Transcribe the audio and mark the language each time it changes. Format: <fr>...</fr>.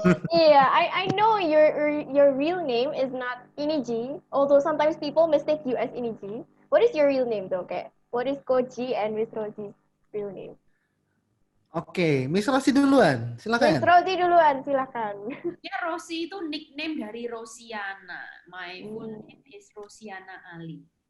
<en>Yeah, I know your real name is not Iniji, although sometimes people mistake you as Iniji. What is your real name though? Okay. What is Koji and Miss Rosie's real name?</en> <id>Oke, Miss Rosie duluan, silakan. Miss Rosie duluan, silakan. Ya, Rosie itu nickname dari Rosiana.</id> <en>My full name is Rosiana Ali.</en>